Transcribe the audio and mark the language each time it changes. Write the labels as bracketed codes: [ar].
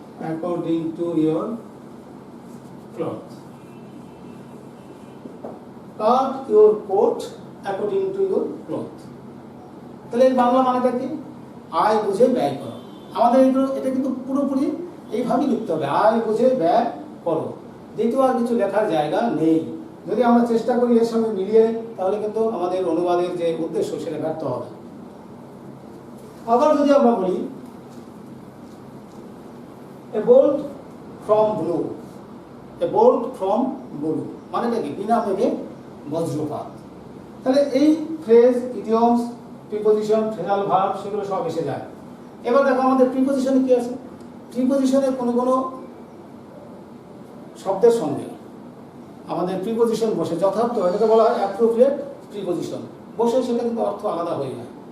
[en] According to your cloth. Cut your coat according to your cloth. [bn] তাহলে এর বাংলা মানেটা কি? আয় বুঝে ব্যয় করো। আমাদের এটা কিন্তু পুরোপুরি এইভাবেই লিখতে হবে, আয় বুঝে ব্যয় করো। দ্বিতীয় আর কিছু লেখার জায়গা নেই। যদি আমরা চেষ্টা করি এর সঙ্গে মিলিয়ে, তাহলে কিন্তু আমাদের অনুবাদের যে উদ্দেশ্য সেটা ব্যর্থ হবে। আবার যদি আমরা বলি [en] a bolt from blue, [bn] a bolt from blue মানেটা কি? বিনা মেঘে বজ্রপাত। তাহলে এই phrase, idioms, preposition, phrasal verb সেগুলো সব এসে যায়। এবার দেখো আমাদের প্রিপোজিশনে কি আছে। প্রিপোজিশনে কোনো কোনো শব্দের সঙ্গে আমাদের প্রিপোজিশন বসে যথার্থ, এটাকে বলা হয় অ্যাপ্রোপ্রিয়েট প্রিপোজিশন, বসে সেটা কিন্তু অর্থ আলাদা হয়ে যায়।